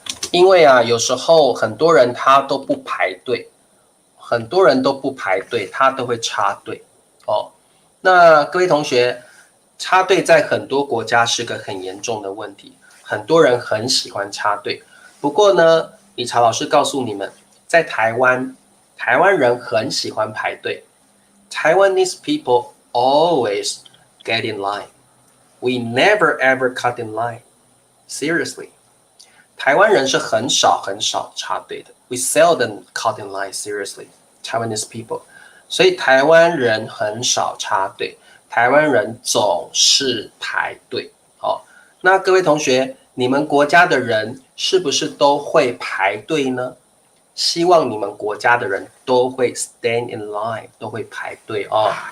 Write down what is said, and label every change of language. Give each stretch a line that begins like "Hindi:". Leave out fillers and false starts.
Chinese: 因为啊，有时候很多人他都不排队，很多人都不排队，他都会插队哦。那各位同学，插队在很多国家是个很严重的问题，很多人很喜欢插队。不过呢，理查老师告诉你们，在台湾，台湾人很喜欢排队。
English: Taiwanese people always get in line. We never ever cut in line. Seriously.
Chinese: 台湾人是很少很少插队的。
English: We seldom cut in line, seriously. Taiwanese people.
Chinese: 所以台湾人很少插队，台湾人总是排队。哦，那各位同学，你们国家的人是不是都会排队呢？希望你们国家的人都会
English: stand in line，
Chinese: 都会排队哦。